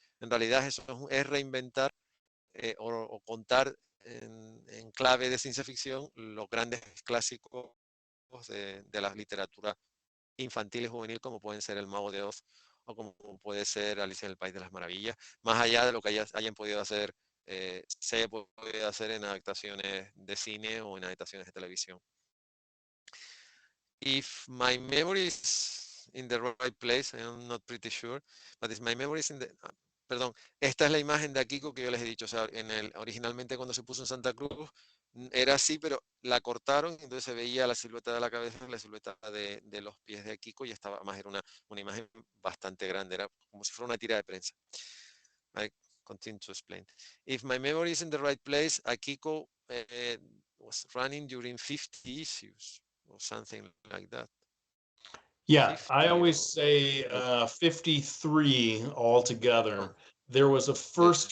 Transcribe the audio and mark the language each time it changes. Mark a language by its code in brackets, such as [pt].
[es] En realidad eso es reinventar o contar en clave de ciencia ficción los grandes clásicos de la literatura infantil y juvenil, como pueden ser El Mago de Oz o como puede ser Alicia en el País de las Maravillas, más allá de lo que hayan podido hacer, se haya podido hacer en adaptaciones de cine o en adaptaciones de televisión. [en] If my memory is in the right place, I'm not pretty sure, but if my memory is in the... [es] Perdón, esta es la imagen de Akiko que yo les he dicho, o sea, originalmente cuando se puso en Santa Cruz era así, pero la cortaron, entonces se veía la silueta de la cabeza, la silueta de los pies de Akiko, y estaba más, era una imagen bastante grande, era como si fuera una tira de prensa. [en] I continue to explain. If my memory is in the right place, Akiko was running during 50 issues or something like that. Yeah, I 50 always or say 53 altogether. oh, There was a first